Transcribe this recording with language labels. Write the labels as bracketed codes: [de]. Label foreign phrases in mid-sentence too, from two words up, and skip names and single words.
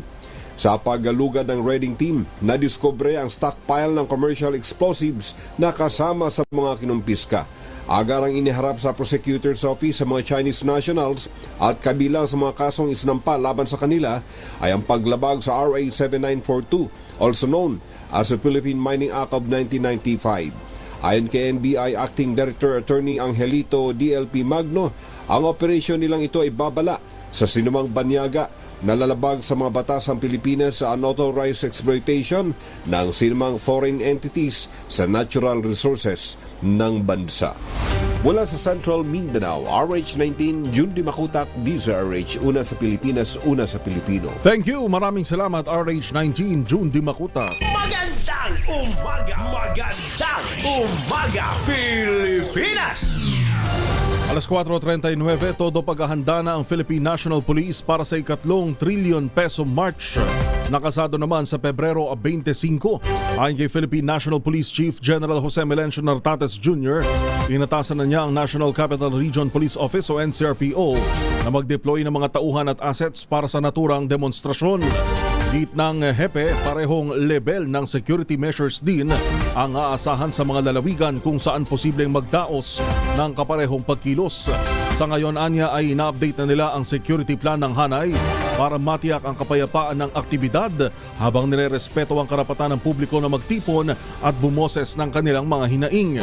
[tl] Sa paggalugad ng [en] raiding team, [tl] nadiskubre ang stockpile ng [en] commercial explosives [tl] na kasama sa mga kinumpiska. Agarang iniharap sa prosecutor's office sa mga Chinese nationals at kabilang sa mga kasong isinampa laban sa kanila ay ang paglabag sa RA 7942, [en] also known as the Philippine Mining Act of 1995. [tl] Ayon kay NBI Acting Director Attorney Angelito DLP Magno, ang operasyon nilang ito ay babala sa sinumang banyaga na lalabag sa mga batas ng Pilipinas sa [en] unauthorized exploitation [tl] ng sinumang [en] foreign entities [tl] sa [en] natural resources [tl] ng bansa. Mula sa Central Mindanao, RH19, June Di Makutak, DZRH, una sa Pilipinas, una sa Pilipino. [en] Thank you, [tl] maraming salamat RH19 June Di Makuta. Magandang umaga! Magandang umaga, Pilipinas! Alas 4:39, todo paghahanda na ang Philippine National Police para sa ikatlong trillion peso march. Nakasado naman sa Pebrero 25. Ayon kay Philippine National Police Chief General Jose Melencio Nartates Jr., inatasan na niya ang National Capital Region Police Office o NCRPO na mag-deploy ng mga tauhan at assets para sa naturang demonstrasyon. Git ng hepe, parehong level ng [en] security measures [tl] din ang aasahan sa mga lalawigan kung saan posibleng magdaos ng kaparehong pagkilos. Sa ngayon, anya ay ina-update na nila ang [en] security plan [tl] ng Hanay para matiyak ang kapayapaan ng aktibidad habang nirerespeto ang karapatan ng publiko na magtipon at bumoses ng kanilang mga hinaing.